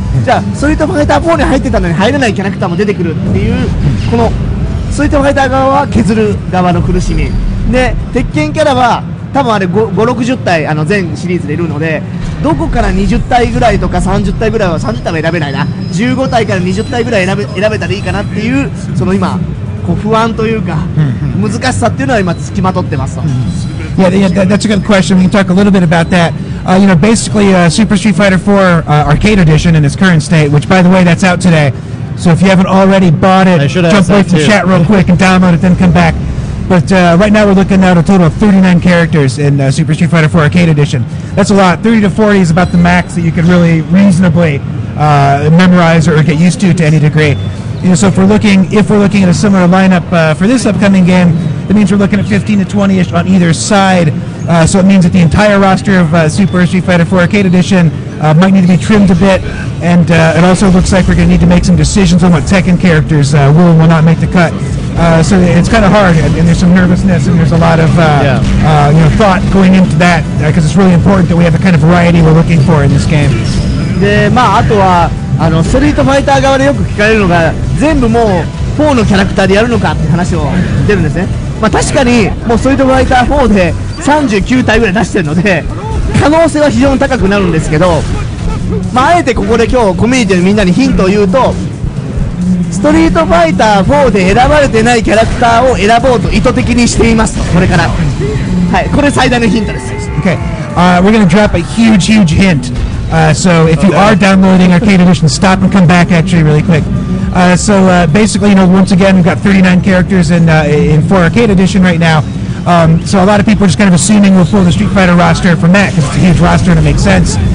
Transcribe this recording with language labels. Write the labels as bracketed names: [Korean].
[Japanese] じゃあストリートファイター4に入ってたのに入れないキャラクターも出てくるっていう、このストリートファイター側は削る側の苦しみで、鉄拳キャラは多分あれ560体全シリーズでいるので、どこから20体ぐらいとか30体ぐらいは30体は選べないな、15体から20体ぐらい選べたらいいかなっていう、その今不安というか難しさっていうのは今付きまとってますと。 [English] Yeah, that's a good question. We can talk a little bit about that. Basically, Super Street Fighter 4 Arcade Edition in its current state, which, by the way, that's out today. So if you haven't already bought it, jump away from the chat real quick and download it, then come back. But right now we're looking at a total of 39 characters in Super Street Fighter 4 Arcade Edition. That's a lot. 30 to 40 is about the max that you can really reasonably memorize or get used to any degree. So if we're looking at a similar lineup for this upcoming game, that means we're looking at 15 to 20-ish on either side. So it means that the entire roster of Super Street Fighter 4 Arcade Edition might need to be trimmed a bit, and it also looks like we're going to need to make some decisions on what Tekken characters will and will not make the cut. So it's kind of hard, and there's some nervousness, and there's a lot of thought going into that, because it's really important that we have the kind of variety we're looking for in this game. [Japanese] で、あとはストリートファイター側でよく聞かれるのが、全部もう4のキャラクターでやるのかって話を出るんですね。確かにもうストリートファイター4で39体ぐらい出してるので、可能性は非常に高くなるんですけど、あえてここで今日コミュニティのみんなにヒントを言うと、ストリートファイター4で選ばれてないキャラクターを選ぼうと意図的にしていますと、これから。はい、これ最大のヒントです。 [English] Okay, we're going to drop a huge hint. So if you are downloading Arcade Edition, stop and come back actually really quick. So basically, once again, we've got 39 characters in 4 Arcade Edition right now. So a lot of people are just kind of assuming we'll pull the Street Fighter roster from that because it's a huge roster and it makes sense.